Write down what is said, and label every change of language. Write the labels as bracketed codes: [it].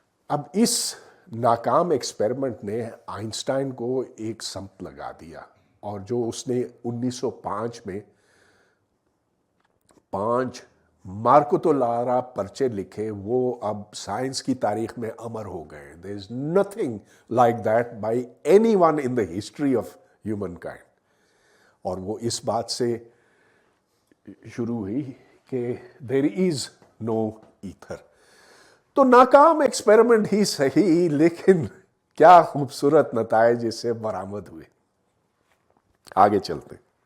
[ur] اب اس ناکام ایکسپیریمنٹ نے آئنسٹائن کو ایک سمت لگا دیا, اور جو اس نے 1905 میں 5 مارکوتو لارا پرچے لکھے وہ اب سائنس کی تاریخ میں امر ہو گئے. [en] there is nothing like that by anyone in the history of humankind. [ur] اور وہ اس بات سے شروع ہوئی کہ [en] there is no ether. [ur] تو ناکام ایکسپیریمنٹ ہی صحیح لیکن کیا خوبصورت نتائج اس سے برآمد ہوئے. آگے چلتے.